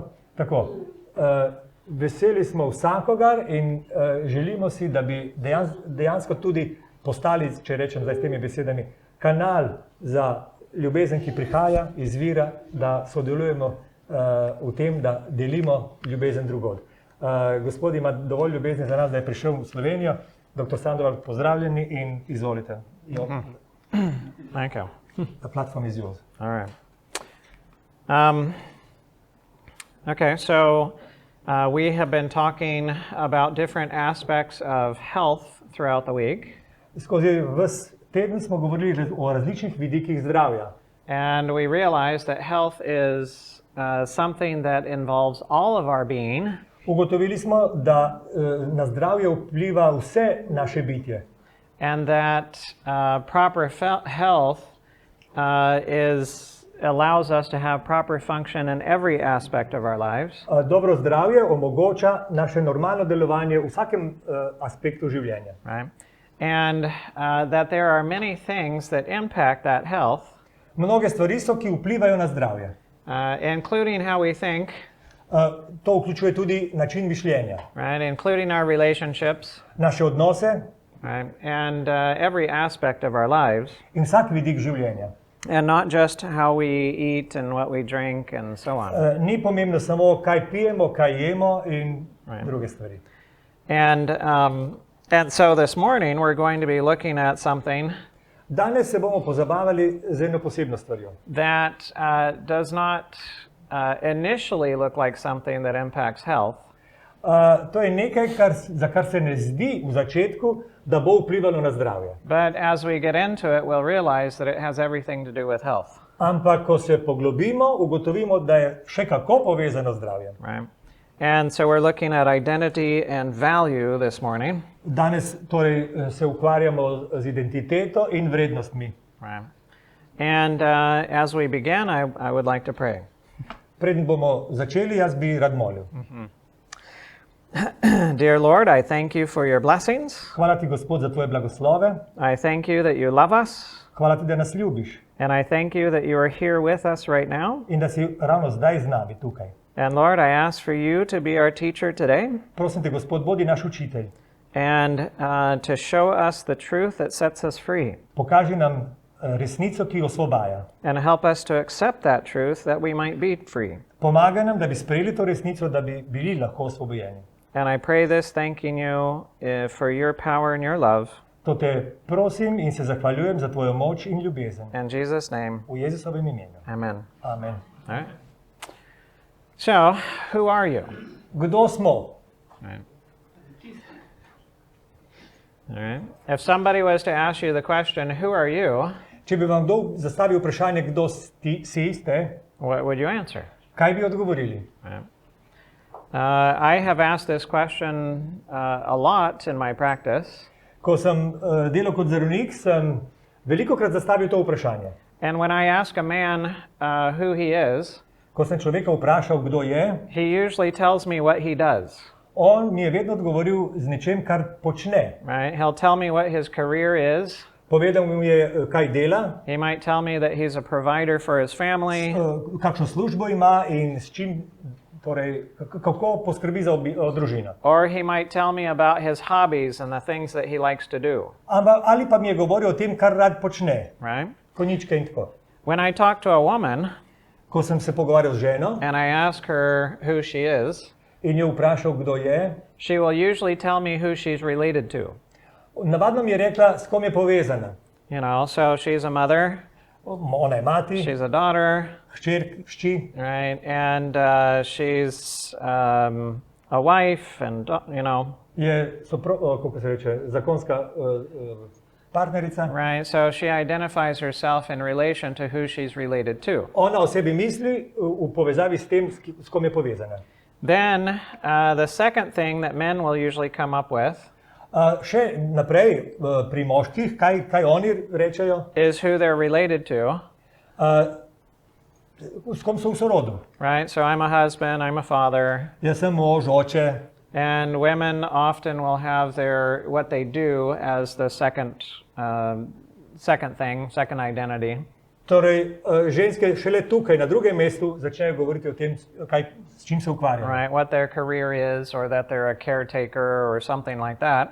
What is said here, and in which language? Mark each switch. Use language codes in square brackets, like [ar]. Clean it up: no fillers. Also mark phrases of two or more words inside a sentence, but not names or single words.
[sl] Tako, veseli smo vsakogar in želimo si, da bi dejansko tudi postali, če rečem zdaj s temi besedami, kanal za ljubezen, ki prihaja, izvira, da sodelujemo v tem, da delimo ljubezen drugod. Gospod ima dovolj ljubezni za nas, da je prišel v Slovenijo. Dr. Sandoval, pozdravljeni in izvolite. [en] Thank you. The platform is yours. All right. Okay, so we have been talking about different aspects of health throughout the week. [sl] Skozi ves teden smo govorili o različnih vidikih zdravja. [en] And we realized that health is something that involves all of our being. [sl] Ugotovili smo, da na zdravje vpliva vse naše bitje. [en] And that proper health allows us to have proper function in every aspect of our lives. [sl] Dobro zdravje omogoča naše normalno delovanje v vsakem aspektu življenja. [en] Right? And that there are many things that impact that health. [sl] Mnoge stvari so, ki vplivajo na zdravje. [en] Including how we think. [sl] To vključuje tudi način mišljenja. [en] Right? Including our relationships. [sl] Naše odnose. [en] Right? And every aspect of our lives. [sl] In vsak vidik življenja. [en] And not just how we eat and what we drink and so on. [sl] Ni pomembno samo, kaj pijemo, kaj jemo in druge stvari. [en] And so this morning we're going to be looking at something [sl] Danes se bomo pozabavali z eno posebno stvarjo. [en] That does not initially look like something that impacts health. [sl] To je nekaj, za kar se ne zdi v začetku, da bo vplivalo na zdravje. [en] But as we get into it, we'll realize that it has everything to do with health. [sl] Ampak, ko se poglobimo, ugotovimo, da je še kako povezano zdravje. [en] Right. And so we're looking at identity and value this morning. [sl] Danes torej se ukvarjamo z identiteto in vrednostmi. [en] Right. And as we begin, I would like to pray. [sl] Preden bomo začeli, jaz bi rad molil. [en] Dear Lord, I thank you for your blessings. [sl] Hvala ti, Gospod, za tvoje blagoslove. [en] I thank you that you love us. [sl] Hvala ti, da nas ljubiš. [en] And I thank you that you are here with us right now. [sl] In da si ravno zdaj z nami tukaj. [en] And Lord, I ask for you to be our teacher today. [sl] Prosim te, Gospod, bodi naš učitelj. [en] And to show us the truth that sets us free. [sl] Pokaži nam resnico, ki osvobaja. [en] And help us to accept that truth that we might be free. [sl] Pomagaj nam, da bi sprejeli to resnico, da bi bili lahko osvobojeni. [en] And I pray this thanking you for your power and your love. [sl] To te prosim in se zahvaljujem za tvojo moč in ljubezen. [en] In Jesus' name. [sl] V Jezusovem imenu. [en] Amen. [sl] Amen. [en] All right. So, who are you? [sl] Kdo smo? [en] Right. All right. If somebody was to ask you the question, who are you? [sl] Če bi vam kdo zastavil vprašanje, kdo si ste, [en] what would you answer? [sl] Kaj bi odgovorili? [en] Right. I have asked this question a lot in my practice. [sl] Ko sem delal kot zdravnik, sem velikokrat zastavil to vprašanje. [en] And when I ask a man who he is, [sl] ko sem človeka vprašal, kdo je, [en] he usually tells me what he does. [sl] On mi je vedno odgovoril z nečem, kar počne. [en] Right? He'll tell me what his career is. [sl] Povedal mi je, kaj dela. [en] He might tell me that he's a provider for his family. [sl] Kakšno službo ima in s čim, torej, kako poskrbi za družino. [en] Or he might tell me about his hobbies and the things that he likes to do. [sl] Ali pa mi je govoril o tem, kar rad počne. [en] Right? [sl] Konjičke in tako. [en] When I talk to a woman, [sl] ko sem se pogovarjal z ženo, [en] and I ask her who she is, [sl] in jo vprašal, kdo je, [en] she will usually tell me who she's related to. [sl] Navadno mi je rekla, s kom je povezana. [en] You know, so she's a mother. [sl] Ona je mati. [en] She's a daughter. [sl] Hči. [en] Right, and she's a wife, and you know. [sl] Je kako se reče, zakonska partnerica. [en] Right? So she identifies herself in relation to who she's related to. [sl] Ona o sebi misli v povezavi s tem, s kom je povezana. [en] Then the second thing that men will usually come up with [sl] Še naprej pri moških, kaj oni rečejo, [en] is who they're related to. [sl] S kom so v sorodu. [en] Right? So I'm a husband, I'm a father. [sl] Jaz sem mož, oče. [en] And women often will have what they do as the second thing, second identity. [sl] Torej, ženske šele tukaj, na drugem mestu, začnejo govoriti o tem, s čim se ukvarjajo. [en] Right, what their career is, or that they're a caretaker, or something like that.